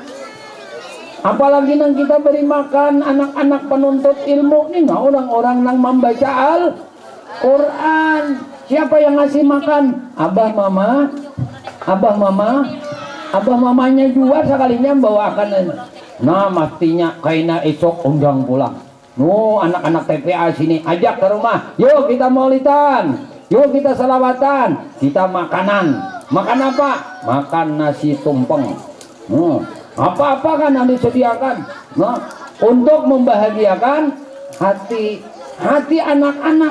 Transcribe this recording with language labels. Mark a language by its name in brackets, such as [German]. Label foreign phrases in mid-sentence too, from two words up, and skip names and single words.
[Indonesian] Apalagi nang kita beri makan anak-anak penuntut ilmu nih, orang-orang nang membaca Al-Quran. Siapa yang ngasih makan? Abah mamanya juga sekalinya bawakan. [Banjar] Nah mestinya kaina esok undang pulang. [Indonesian] Anak-anak TPA sini ajak ke rumah. Yuk kita maulidan. Yuk kita salawatan, kita makanan. Makan apa? Makan nasi tumpeng. Apa-apa kan yang disediakan. Untuk membahagiakan hati anak-anak.